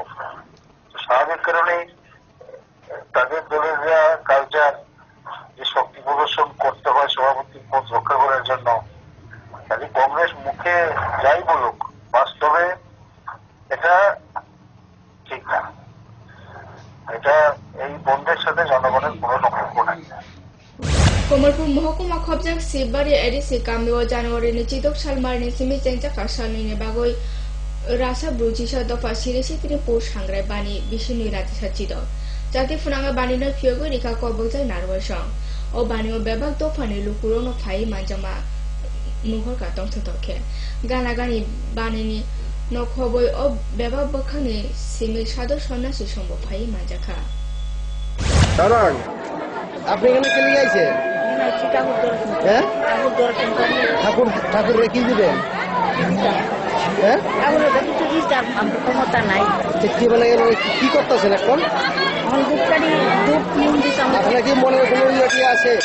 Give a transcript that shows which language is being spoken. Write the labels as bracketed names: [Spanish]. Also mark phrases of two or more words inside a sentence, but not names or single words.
[Bangla] স্বাভাবিক কারণে তাদের দলের যা কালচার, যে শক্তি প্রদর্শন করতে হয় সভাপতির পদ রক্ষা করার জন্য, তাহলে কংগ্রেস মুখে যাই বলুক বাস্তবে এটা ঠিক না। এটা এই বন্ধের সাথে জনগণের কোনো সম্পর্ক নাই। [Kok Borok] कमलपुर महकुमा खबजाक सिबारि एडिसि गामियाव जानुवारिनि 14 सालमारिनि सिमि जेंजाखा सालनि बागै रासा ब्रुजिसा दफा सिरिसि तिनि पोस हांग्राय बानि बिसिनि राति साचिद जाति फुनाङा बानिनो फियोगो रिका कबगजाय नारवसं ओ बानियो बेबाक दफानि लुकुरोनो फाइ मानजामा नुहरका दंथथखे गाना गानि बानिनि नखबय ओ बेबाक बखानि सिमि सादर सन्यासि सम्भ फाइ मानजाखा [Bangla] দাঁড়ান, আপনি এখানে কে নিয়ে আইছেন? ঠাকুর কি দিবেন? কি করতেছেন এখন? আপনার কি মনে কোনো ইয়ে আছে?